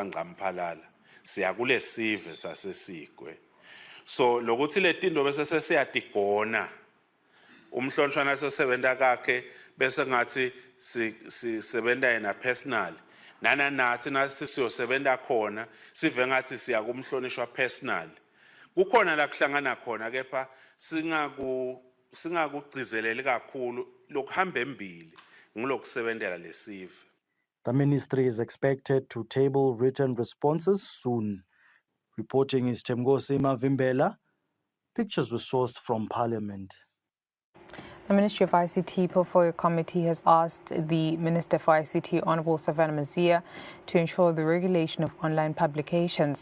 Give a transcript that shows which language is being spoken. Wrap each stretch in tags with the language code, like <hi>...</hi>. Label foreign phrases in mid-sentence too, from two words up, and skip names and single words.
<ss>ngcamphalala siya kule sive sasesigwe so lokuthi letinto bese sesiyatigona umhlonishwa nasosebenza kakhe bese ngathi sisebenza yena personal nathi nasithi siyosebenza khona sive ngathi siya kumhlonishwa personal kukhona la kuhlangana khona kepha singakugcizeleli kakhulu lokuhamba embili ngilokusebenzela lesive.</ss> <en>The ministry is expected to table written responses soon. Reporting is Temgosi Mavimbela. Pictures were sourced from Parliament. The Ministry of ICT Portfolio Committee has asked the Minister for ICT, Honourable Savannah Mazia, to ensure the regulation of online publications.</en>